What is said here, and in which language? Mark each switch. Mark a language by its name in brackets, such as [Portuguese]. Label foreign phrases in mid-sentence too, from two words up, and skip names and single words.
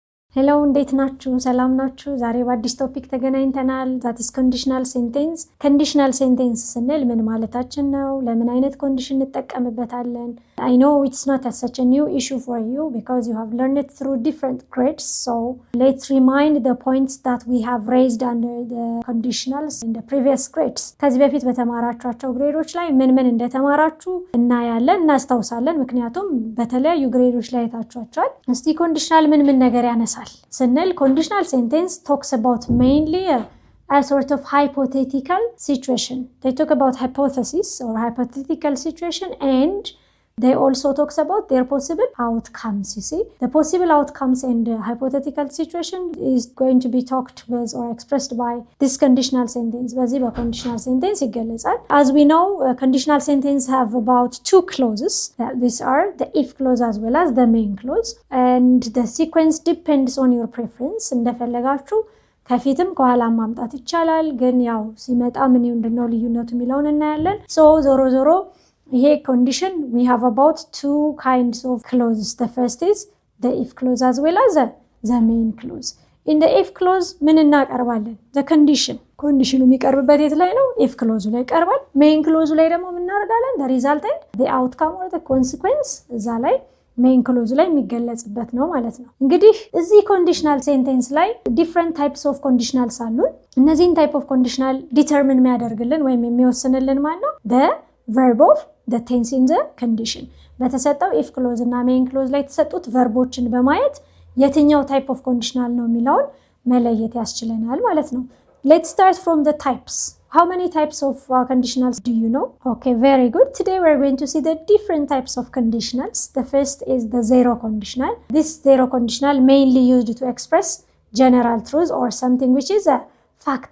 [Amharic] Hello, እንዴት ናችሁ? ሰላም ናችሁ? ዛሬ በአዲስ ቶፒክ ተገናኝተናል። [English] that is conditional sentence. conditional sentence [Amharic] ስንል ምን ማለታችን ነው? ለምን አይነት ኮንዲሽን እንጠቀምበታለን? [English] I know it's not such a new issue for you because you have learned it through different grades. So, let's remind the points that we have raised under the conditionals in the previous grades. [Amharic] ከዚህ በፊት በተማራችኋቸው ግሬዶች ላይ ምን እንደተማራችሁ እናያለን፣ እናስታውሳለን። ምክንያቱም በተለያዩ ግሬዶች ላይ ታችኋቸዋል። እስቲ ኮንዲሽናል ምን ነገር ያነሳል ስንል [English] conditional sentence talks about mainly a sort of hypothetical situation. They talk about hypothesis or hypothetical situation, and they also talks about their possible outcomes. You see, the possible outcomes and hypothetical situation is going to be talked with or expressed by this conditional sentence. [Amharic] በዚህ በ [English] conditional sentence [Amharic] ይገለጻል. [English] As we know, conditional sentence have about two clauses. These are the if clause as well as the main clause, and the sequence depends on your preference. [Amharic] እንደፈለጋችሁ ከፊትም ከኋላም ማምጣት ይቻላል፣ ግን ያው ሲመጣ ምን እንደሆነ ልዩነቱ የሚለውን እናያለን። so ዞሮ ይሄ [English] condition we have about two kinds of clauses. The first is the if clause as well as the main clause. In the if clause [Amharic] ምን እናቀርባለን? [English] the condition [Amharic] የሚቀርብበት የት ላይ ነው? [English] if clause [Amharic] ላይ ይቀርባል። [English] main clause [Amharic] ላይ ደግሞ ምን እናደርጋለን? [English] the result and the outcome or the consequence [Amharic] እዛ ላይ [English] main clause [Amharic] ላይ የሚገለጽበት ነው ማለት ነው። እንግዲህ እዚህ [English] conditional sentence [Amharic] ላይ [English] different types of conditionals [Amharic] አሉን። እነዚህን [English] type of conditional determine [Amharic] የሚያደርግልን ወይም የሚወስንልን ማለት ነው [English] the verb of the tense in the condition. [Amharic] በተሰጠው [English] if clause [Amharic] እና [English] main clause [Amharic] ላይ የተሰጡት verboችን በማየት የትኛው [English] type of conditional [Amharic] ነው የሚለውን መለየት ያስችለናል ማለት ነው። [English] Let's start from the types. How many types of conditionals do you know? Okay, very good. Today we're going to see the different types of conditionals. The first is the zero conditional. This zero conditional mainly used to express general truths or something which is a fact.